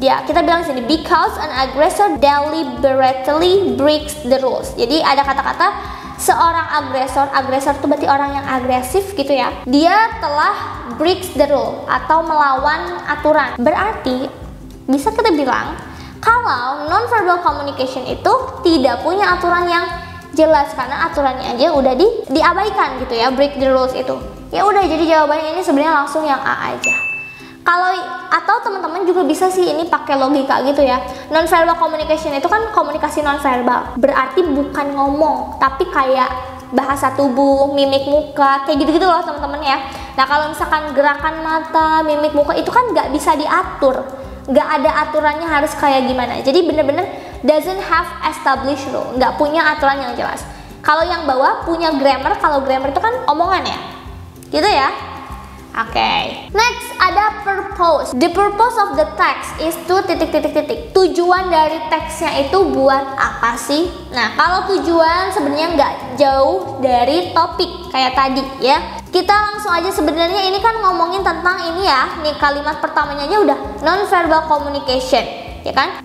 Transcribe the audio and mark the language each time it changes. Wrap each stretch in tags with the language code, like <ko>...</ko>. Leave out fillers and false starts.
<id>Kita bilang sini</id> <en>because an aggressor deliberately breaks the rules.</en> <id>Jadi ada kata-kata seorang agresor itu berarti orang yang agresif gitu ya. Dia telah</id> <en>breaks the rule</en> <id>atau melawan aturan. Berarti bisa kita bilang kalau non-verbal communication itu tidak punya aturan yang jelas karena aturannya aja udah diabaikan gitu ya,</id> <en>break the rules</en> <id>itu. Ya udah, jadi jawabannya ini sebenarnya langsung yang A aja. Kalau atau teman-teman juga bisa sih ini pakai logika gitu ya. Non-verbal communication itu kan komunikasi non-verbal. Berarti bukan ngomong, tapi kayak bahasa tubuh, mimik muka, kayak gitu-gitu loh teman-teman ya. Nah, kalau misalkan gerakan mata, mimik muka itu kan nggak bisa diatur. Nggak ada aturannya harus kayak gimana. Jadi bener-bener</id> <en>doesn't have established rule,</en> <id>nggak punya aturan yang jelas. Kalau yang bawah punya grammar, kalau grammar itu kan omongan ya. Gitu ya. Oke. Next ada purpose.</id> <en>The purpose of the text is to ...</en> <id>Tujuan dari teksnya itu buat apa sih? Nah, kalau tujuan sebenarnya nggak jauh dari topik kayak tadi ya. Kita langsung aja, sebenarnya ini kan ngomongin tentang ini ya. Nih kalimat pertamanya aja udah non-verbal communication, ya kan?</id>